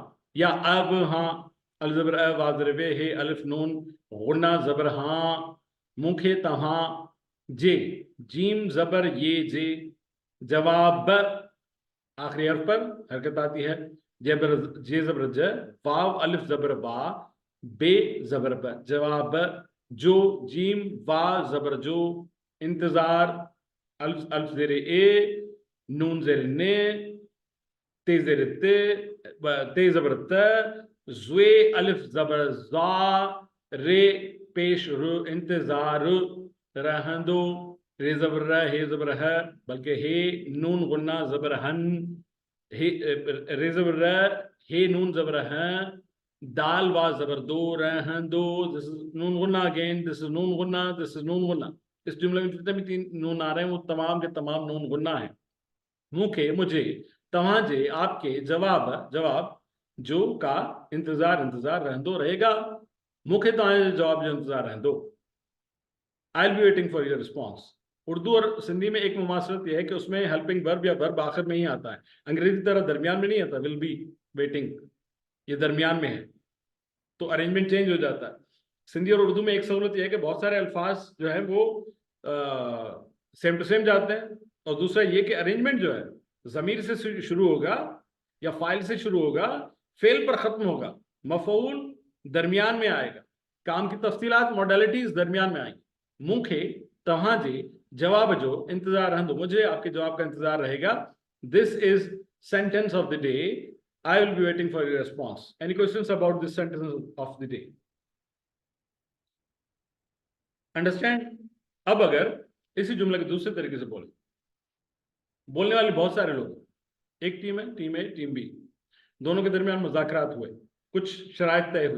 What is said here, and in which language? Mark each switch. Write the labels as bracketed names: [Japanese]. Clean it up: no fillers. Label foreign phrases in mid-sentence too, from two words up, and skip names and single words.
[Urdu] یا اب ہاں، ال زبر ا، واؤ زیر وے، ہے الف نون غنہ زبر ہاں، مکھے تہاں، جے، جیم زبر یے جے، جواب، آخری حرف پر حرکت آتی ہے، زبر جے زبر ج، واؤ الف زبر با، بے زبر ب، جواب، جو، جیم وا زبر جو، انتظار، الف الف زیر اے، نون زیر نے, تے زیر تے زبر ت، ظوئے الف زبر ظا، رے پیش رُ، انتظار، رہندو، رے زبر ر، ہے زبر ہ، بلکہ ہے نون غنہ زبر ہن، ہے رے زبر ر، ہے نون زبر ہ، دال وا زبر دو، رہن دو, [English] this is [Urdu] نون غنہ [English] again, this is [Urdu] نون غنہ, [English] this is [Urdu] نون غنہ. اس جملے میں جتنے بھی تین نون آ رہے ہیں وہ تمام کے تمام نون غنہ ہے. [Sindhi] मूखे, मुझे, तव्हां जे, [Urdu] آپ کے، جواب، جواب، جو، کا، انتظار، انتظار، رہن دو، رہے گا, [Sindhi] मूखे तव्हां जे जवाब जो इंतजार रहन दो। [English] I will be waiting for your response. [Urdu] اردو اور سندھی میں ایک مماثلت یہ ہے کہ اس میں [English] helping verb [Urdu] یا ورب آخر میں ہی آتا ہے، انگریزی طرح درمیان میں نہیں آتا, [English] will be waiting, [Urdu] یہ درمیان میں ہے، تو [English] arrangement change [Urdu] ہو جاتا ہے. سندھی اور اردو میں ایک سہولت یہ ہے کہ بہت سارے الفاظ جو ہے وہ [English] same to same [Urdu] جاتے ہیں، اور دوسرا یہ کہ ارینجمنٹ جو ہے ضمیر سے شروع ہوگا یا فاعل سے شروع ہوگا، فعل پر ختم ہوگا، مفعول درمیان میں آئے گا، کام کی تفصیلات موڈیلٹیز درمیان میں آئیں گی. [Sindhi] मूंखे, तव्हां जे, जवाब जो, इंतजार रहंदो, [Urdu] مجھے آپ کے جواب کا انتظار رہے گا. [English] This is sentence of the day, I will be waiting for your response. Any questions about this sentence of the day? अंडरस्टैंड? [Urdu] اب اگر اسی جملے کے دوسرے طریقے سے بولنے والے بہت سارے لوگ، ایک ٹیم ہے, [English] team A, team B, [Urdu] دونوں کے درمیان مذاکرات ہوئے، کچھ شرائط طے ہوئی.